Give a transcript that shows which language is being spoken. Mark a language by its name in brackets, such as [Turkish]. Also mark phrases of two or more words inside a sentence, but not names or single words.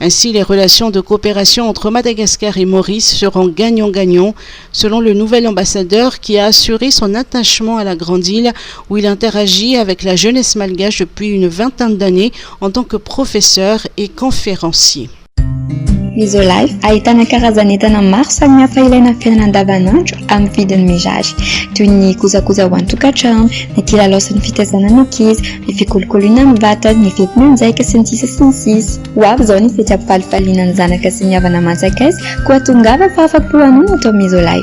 [French] Ainsi, les relations de coopération entre Madagascar et Maurice seront gagnant-gagnant, selon le nouvel ambassadeur qui a assuré son attachement à la grande île où il interagit avec la jeunesse malgache depuis une vingtaine d'années en tant que professeur et conférencier. [Malagasy] Misolife ahitana karazan'entana maro samihafa ilaina amin'ny fiainana andavanandro amin'ny vidiny mirary toy ny kojakoja ho an-tokantrano, ny kilalaosan'ny fitaizana ny ankizy, ny fikolokoloina amin'ny vatana, ny fety manjaika sy ny sisa sy ny sisa. Ho avy izao ny fety ampifalifaliana ny zanaka sy ny havana manjakaiza koa tongava fa afa-po hanao atao Misolife.